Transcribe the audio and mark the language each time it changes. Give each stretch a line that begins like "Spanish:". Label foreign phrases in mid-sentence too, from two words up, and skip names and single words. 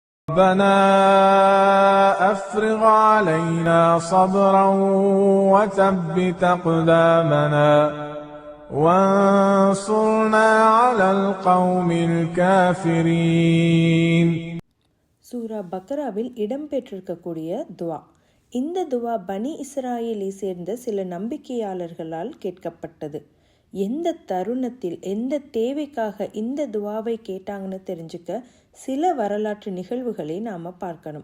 Arabic: ربنا أفرغ علينا صبرا وثبت أقدامنا وانصرنا على القوم الكافرين.
Tamil: சூரா பக்ராவில் இடம்பெற்றிருக்கக்கூடிய துவா. இந்த துவா பனி இஸ்ராயேலை சேர்ந்த சில நம்பிக்கையாளர்களால் கேட்கப்பட்டது. எந்த தருணத்தில் எந்த தேவைக்காக இந்த துவாவை கேட்டாங்கன்னு தெரிஞ்சுக்க சில வரலாற்று நிகழ்வுகளை நாம் பார்க்கணும்.